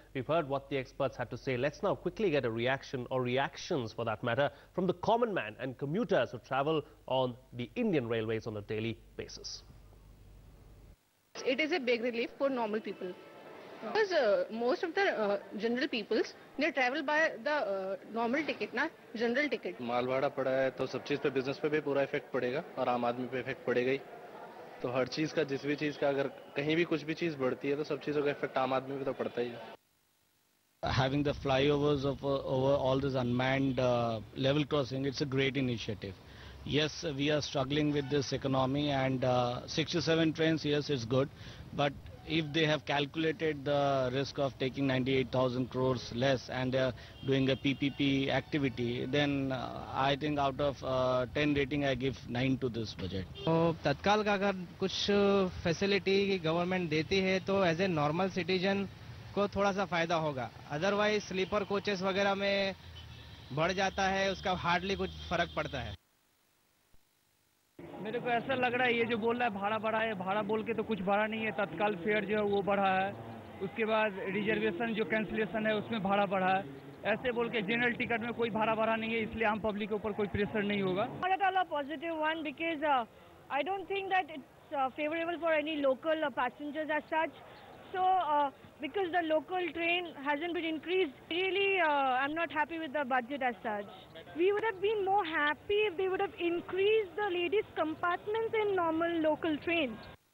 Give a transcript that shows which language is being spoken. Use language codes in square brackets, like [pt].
[en] We've heard what the experts had to say. Let's now quickly get a reaction, or reactions for that matter, from the common man and commuters who travel on the Indian Railways on a daily basis. It is a big relief for normal people, because most of the general peoples, they travel by the normal ticket, ना general ticket. [hi] माल भाड़ा पड़ा है तो सब चीज़ पे, business पे भी पूरा इफेक्ट पड़ेगा और आम आदमी पे इफेक्ट पड़ेगा ही. तो हर चीज़ का, जिस भी चीज़ का, अगर कहीं भी कुछ भी चीज़ बढ़ती है तो सब चीज़ों का इफेक्ट आम आदमी पे तो पड़ता ही है. [en] Having the flyovers of over all this unmanned level crossing, it's a great initiative. Yes, we are struggling with this economy, and 67 trains, yes, it's good, but if they have calculated the risk of taking 98,000 crores less and they are doing a PPP activity, then I think out of 10 rating I give 9 to this budget. [hi] तो तत्काल का अगर कुछ facility government देती है तो as a normal citizen को थोड़ा सा फायदा होगा. अदरवाइज स्लीपर कोचेस वगैरह में बढ़ जाता है, उसका हार्डली कुछ फर्क पड़ता है. मेरे को ऐसा लग रहा है ये जो बोल रहा है भाड़ा बढ़ा है, भाड़ा बोल के तो कुछ बढ़ा नहीं है. तत्काल फेयर जो है वो बढ़ा है, उसके बाद रिजर्वेशन जो कैंसिलेशन है उसमें भाड़ा बढ़ा है. ऐसे बोल के जनरल टिकट में कोई भाड़ा बढ़ा नहीं है, इसलिए आम पब्लिक के ऊपर कोई प्रेशर नहीं होगा. [en] Not at all a positive one, because I don't think that it's favorable for any local passengers as such. So because the local train hasn't been increased, really I'm not happy with the budget as such. We would have been more happy if they would have increased the ladies' compartments in normal local trains.